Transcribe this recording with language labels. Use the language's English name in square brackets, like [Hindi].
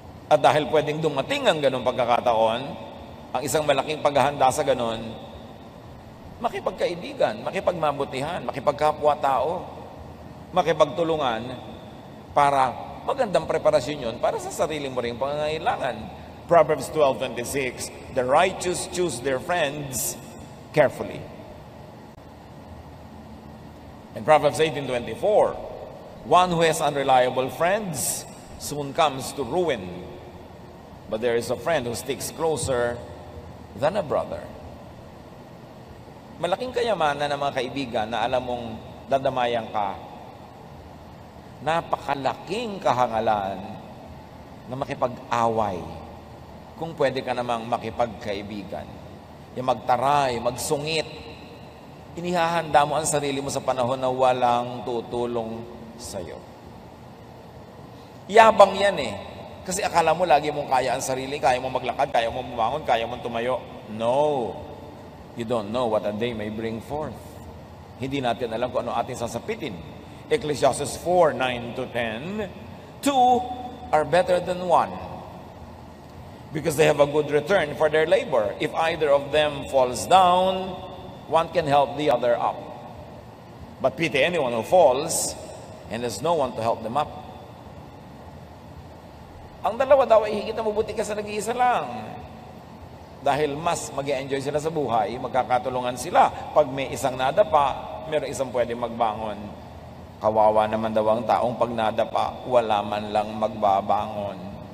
[Filipino] At dahil pwedeng dumating ang ganong pagkakataon, ang isang malaking paghahanda sa ganon, makipagkaibigan, makipagmabutihan, makipagkapwa-tao, makipagtulungan para magandang preparasyon yun para sa sarili mo rin pangangailangan. [English] Proverbs 12:26, the righteous choose their friends carefully. And Proverbs 18:24, one who has unreliable friends soon comes to ruin, but there is a friend who sticks closer than a brother. [Filipino] Malaking kayamanan ng mga kaibigan na alam mong dadamayan ka. Napakalaking kahangalan na makipag-away kung pwede ka namang makipagkaibigan. Yung magtaray, magsungit. Inihahanda mo ang sarili mo sa panahon na walang tutulong sa'yo. Yabang yan Kasi akala mo lagi mong kaya ang sarili, kaya mong maglakad, kaya mong bumangon, kaya mong tumayo. No. [English] You don't know what a day may bring forth. [Filipino] Hindi natin alam kung ano ating sasapitin. [English] Ecclesiastes 4:9-10, two are better than one, because they have a good return for their labor. If either of them falls down, one can help the other up. But pity anyone who falls, and there's no one to help them up. [Filipino] Ang dalawa daw ay higit na mabuti ka sa nag-iisa lang. Dahil mas mag-enjoy sila sa buhay, magkakatulungan sila. Pag may isang nadapa, meron isang pwede magbangon. Kawawa naman daw ang taong pag nadapa, wala man lang magbabangon.